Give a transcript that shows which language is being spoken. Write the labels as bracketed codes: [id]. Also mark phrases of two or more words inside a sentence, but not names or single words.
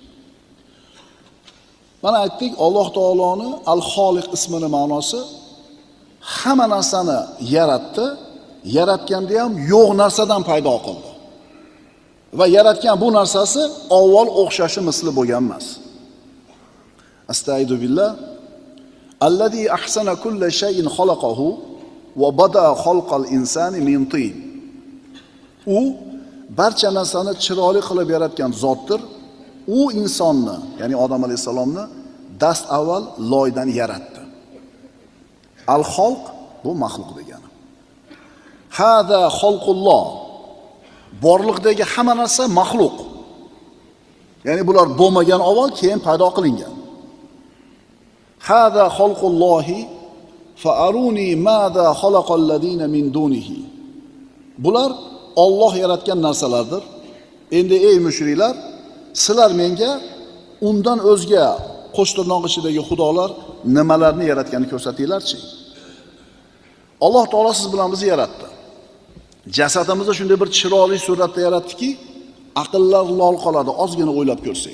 [uz] Mana aytdik, Alloh taoloni Al-Xoliq ismini ma'nosi hamma narsani yaratdi, yaratganda ham yo'q narsadan paydo qildi. Va yaratgan bu narsasi avval o'xshashi misli bo'lgan emas. [ar] أستعيذ بالله. الذي أحسن كل شيء خلقه وبدأ خلق الإنسان من طين. [uz] U barcha narsani chiroyli qilib yaratgan zotdir. U insonni, ya'ni Odam alayhisalomni dast avval loydan yaratdi. Al-Xalq bu maxluq degani. [ar] هذا خلق الله. [uz] Borliqdagi hamma narsa maxluq. Ya'ni bular bo'lmagan avval keyin paydo qilingan. [ar] هذا خلق الله فأروني ماذا خلق الذين من دونه. [uz] Bular Alloh yaratgan narsalardir. Endi ey mushriklar, sizlar menga undan o'zga qo'shtirnoq ichidagi xudolar nimalarni yaratganini ko'rsatinglarchi. Alloh taolo siz bilan bizni yaratdi. Jasadimizni shunday bir chiroyli suratda yaratdiki, aqllar lol qoladi, ozgina o'ylab ko'rsak.